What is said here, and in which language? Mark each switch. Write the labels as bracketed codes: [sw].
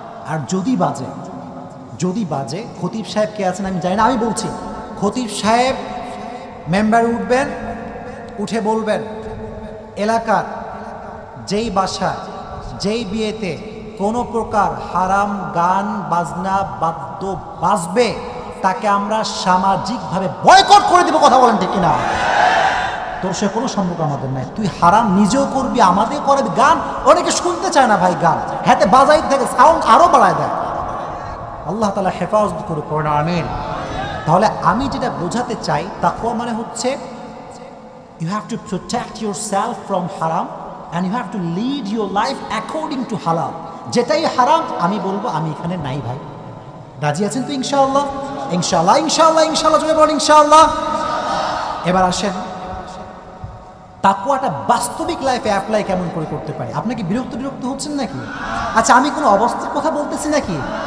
[bn] আর যদি বাজে খতিব সাহেব কে আছেন আমি জানি না, আমি বলছি খতিব সাহেব মেম্বারে উঠবেন, উঠে বলবেন এলাকার যেই বাসায় যেই বিয়েতে কোনো প্রকার হারাম গান বাজনা বাদ্য বাজবে তাকে আমরা সামাজিকভাবে বয়কট করে দেব। কথা বলেন ঠিক কিনা? তোর সে কোনো সম্পর্ক আমাদের নাই। তুই হারাম নিজেও করবি, আমাদের করবি। গান অনেকে শুনতে চায় না ভাই, গান হাতে বাজাই থাকে, সাউন্ড আরো বাড়ায় দেয়। আল্লাহ তাআলা হেফাজত করে পড়েন, আমিন। [en] তাহলে আমি যেটা বোঝাতে চাই, [bn] তাকওয়া মানে হচ্ছে [en] you have to protect yourself from haram and you have to lead your life according to halal. [bn] যেটাই হারাম আমি বলবো আমি এখানে নাই ভাই। রাজি আছেন তো ইনশাআল্লাহ? ইনশাআল্লাহ ইনশাআল্লাহ ইনশাআল্লাহ জোরে বলেন ইনশাআল্লাহ। এবার আসেন তাকওয়াটা বাস্তবিক লাইফে অ্যাপ্লাই কেমন করে করতে পারি। আপনাকে বিরক্ত হচ্ছেন নাকি? আচ্ছা আমি কোনো অবস্থার কথা বলতেছি নাকি?